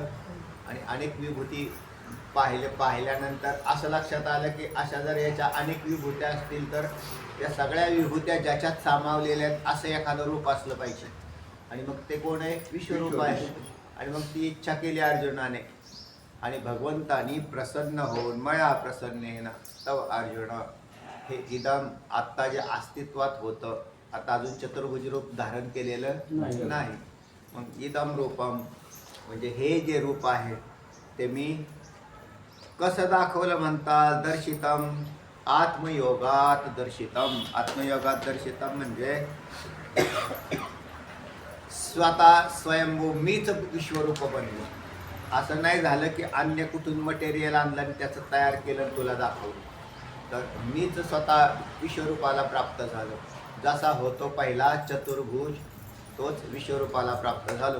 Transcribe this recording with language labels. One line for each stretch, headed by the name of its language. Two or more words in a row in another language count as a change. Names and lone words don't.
Marathi: आणि अनेक विभूती पाहिल्यानंतर असं लक्षात आलं की अशा जर याच्या अनेक विभूत्या असतील तर या सगळ्या विभूत्या ज्याच्यात सामावलेल्या आहेत असं एखादं रूप असलं पाहिजे. आणि मग ते कोण आहे विश्वरूप आहे. आणि मग ती इच्छा केली अर्जुनाने आणि भगवंतानी प्रसन्न होऊन
Sanskrit: मया प्रसन्नेन तव अर्जुन
Marathi: हे इदम आत्ता जे अस्तित्वात होतं आता अजून चतुर्भुज रूप धारण केलेलं नाही. मग
Sanskrit: इदम रूपम
Marathi: म्हणजे हे जे रूप आहे ते मी कसं दाखवलं म्हणतात.
Sanskrit: दर्शितम आत्मयोगात दर्शितम. आत्मयोगात दर्शितम
Marathi: म्हणजे स्वतः स्वयंभू मीच विश्वरूप बनलो. असं नाही झालं की अन्य कुठून मटेरियल आणलं आणि त्याचं तयार केलं तुला दाखवलं. तर मीच स्वतः विश्वरूपाला प्राप्त झालो. जसा होतो पहिला चतुर्भुज तोच विश्वरूपाला प्राप्त झालो.